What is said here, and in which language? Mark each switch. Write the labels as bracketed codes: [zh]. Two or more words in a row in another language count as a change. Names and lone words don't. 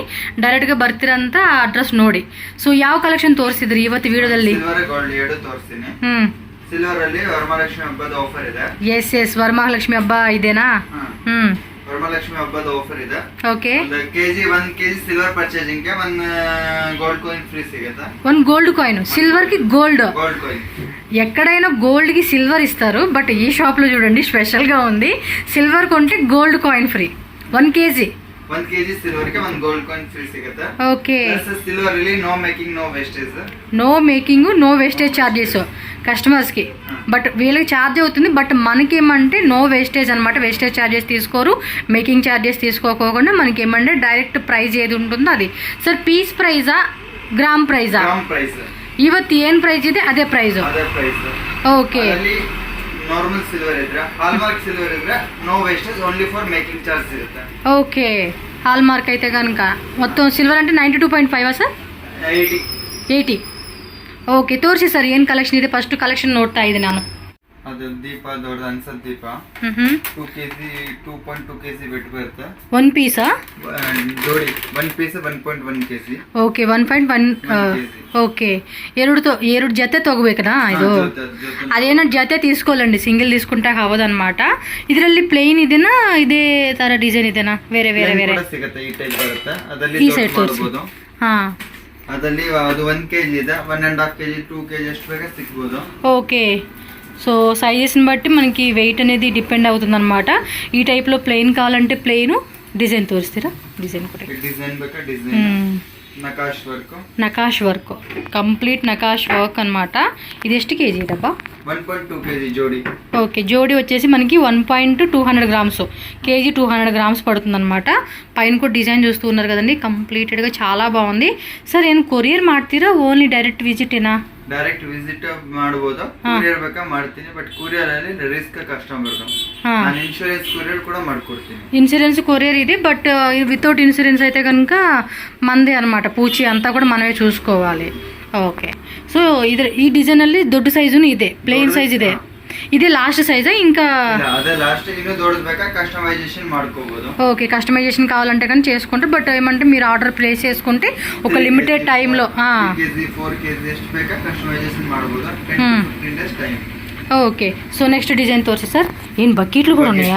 [kn] ಡೈರೆಕ್ಟ್ಗೆ ಬರ್ತೀರಂತ ಅಡ್ರೆಸ್ ನೋಡಿ. ಸೊ ಯಾವ ಕಲೆಕ್ಷನ್ ತೋರಿಸಿದ್ರಿ ಇವತ್ತು ವಿಡಿಯೋದಲ್ಲಿ? [en] silver gold [kn] ಎರಡು ತೋರಿಸ್ತೀನಿ. ಸಿಲ್ವರ್ ಅಲ್ಲಿ ವರಮಹಾಲಕ್ಷ್ಮಿ ಹಬ್ಬದ ಆಫರ್ ಇದೆ. ಎಸ್ ವರಮಹಾಲಕ್ಷ್ಮಿ ಹಬ್ಬ ಇದೆನಾ? ವರಮಹಾಲಕ್ಷ್ಮಿ ಹಬ್ಬದ ಆಫರ್ ಇದೆ. ಓಕೆ, 1 [en] kg silver purchasing [kn] ಗೆ 1 [en] gold coin free [kn] సిగతా. [te] 1 [en] gold coin, [te] సిల్వర్ కి గోల్డ్. [en] gold coin [te] ఎక్కడైనా గోల్డ్ కి సిల్వర్ ఇస్తారు, బట్ ఈ షాప్ లో చూడండి స్పెషల్ గా ఉంది. సిల్వర్ కొంటే [en] gold coin free. [te] 1 కేజీ [kn] ಸಿಲ್ವರ್ ಗೆ 1 [en] gold coin free [kn] ಸಿಗತ್ತೆ. ಓಕೆ, ಸಿಲ್ವರ್ ಅಲ್ಲಿ [en] no making no wastage. no making no wastage charges customers ki. [te] బట్ వీళ్ళకి ఛార్జ్ అవుతుంది, బట్ మనకి ఏమంటే [en] no wastage [te] అనమాట. [en] wastage charges [te] తీసుకోరు, [en] making charges [te] తీసుకోకుండా మనకి ఏమంటే [en] direct price [te] ఏది ఉంటుందో అది. [en] sir piece price a gram price a? gram price. [kn] ಇವತ್ತು ಏನು ಪ್ರೈಸ್ ಇದೆ ಅದೇ ಪ್ರೈಸ್. ಓಕೆ, [en] normal silver [kn] ಇದ್ರೆ, [en] hallmark silver [kn] ಇದ್ರೆ [en] no wastage, only for making charge [kn] ಇರುತ್ತೆ. [te] ఓకే, హాల్ మార్క్ అయితే కనుక మొత్తం సిల్వర్ అంటే 92.5 సార్? 80. [kn] ಓಕೆ, ತೋರಿಸಿ ಸರ್ ಏನು ಕಲೆಕ್ಷನ್ ಇದೆ. [en] first collection [kn] ನೋಡ್ತಾ ಇದ್ದೀನಿ ನಾನು. ಅದು ದೀಪ ದೊಡ್ಡದು ಅನ್ಸದ್ ದೀಪ 2 ಕೆಜಿ 2.2 [en] kg weight [kn] ಬರುತ್ತೆ. 1 ಪೀಸಾ? ಜೋಡಿ 1 ಪೀಸ್ 1.1 ಕೆಜಿ. ಓಕೆ, 1.1. ಓಕೆ, ಎರಡು ಜೊತೆ ತಗೋಬೇಕನಾ ಇದು? ಅದೇನೋ ಜೊತೆ [te] తీసుకోవాలండి, సింగిల్ తీసుకుంటే అవ్వదన్నమాట. [kn] ಇದರಲ್ಲಿ ಪ್ಲೇನ್ ಇದೆನಾ, ಇದೇ ತರ ಡಿಸೈನ್ ಇದೆನಾ? ಬೇರೆ ಸಿಗುತ್ತೆ. ಈ ಟೈಪ್ ಬರುತ್ತೆ. ಅದರಲ್ಲಿ ಈ ಸೈಡ್ ತೋರಿಸಬಹುದು. ಹಾ, ಅದರಲ್ಲಿ ಅದು 1 ಕೆಜಿ ಇದೆ, 1.5 ಕೆಜಿ 2 ಕೆಜಿ ಅಷ್ಟು ಬೇಗ ಸಿಗ್ಬೋದು. [te] ఓకే, సో సైజెస్ని బట్టి మనకి వెయిట్ అనేది డిపెండ్ అవుతుంది అనమాట. ఈ టైప్లో ప్లెయిన్ కావాలంటే ప్లెయిన్, డిజైన్ తోరిస్తారా? డిజైన్ కూడా డిజైన్ ಬೇಕಾ డిజైన్. నకాష్ వర్క్, కంప్లీట్ నకాష్ వర్క్ అనమాట. ఇది ಎಷ್ಟು కేజీ డబ్బా? 1.2 కేజీ జోడి. ఓకే, జోడి వచ్చేసి మనకి 1.200 గ్రామ్స్, కేజీ 200 గ్రామ్స్ పడుతుంది అనమాట. పైన కూడా డిజైన్ చూస్తూ ఉన్నారు కదండి, కంప్లీటెడ్గా చాలా బాగుంది. [kn] ಸರ್ ಏನು ಕೊರಿಯರ್ ಮಾಡ್ತೀರಾ, [en] only direct visit ena? direct visit [kn] ಮಾಡಬಹುದು, ಕೊರಿಯರ್ ಬೇಕಾ ಮಾಡ್ತೀನಿ. ಬಟ್ ಕೊರಿಯರ್ ಅಲ್ಲಿ [en] risk customer, [kn] ನಾನು [en] insurance courier [kn] ಕೂಡ ಮಾಡ್ಕೊಡ್ತೀನಿ. [en] insurance courier [te] ఇది, [en] but without insurance [te] అయితే కనుక మందే అనమాట. పూచి అంతా కూడా మనమే చూసుకోవాలి. ఓకే, సో ఈ డిజైన్ [kn] ಅಲ್ಲಿ ದೊಡ್ಡ ಸೈಜು ಇದೆ, ಪ್ಲೇನ್ ಸೈಜ್ ಇದೆ. [te] ఇదే లాస్ట్ సైజా? ఇంకా అదే లాస్ట్. [kn] ఇನ್ನು దొడ్డది ಬೇಕಾ కస్టమైజేషన్ ಮಾಡ್కోಬಹುದು. [te] ఓకే, కస్టమైజేషన్ కావాలంటే కానీ చేసుకుంటారు. బట్ ఏమంటే మీరు [en] order place [te] చేసుకుంటే ఒక [en] limited time lo [kn] 3 కేజీ 4 కేజీ ಎಷ್ಟು ಬೇಕಾ ಕಸ್ಟಮೈಜೇಷನ್ ಮಾಡಬಹುದು. [en] 10-15 days time. [te] ఓకే, సో [en] next design [te] తోర్చి సార్. ఏం బకెట్లు కూడా ఉన్నాయా?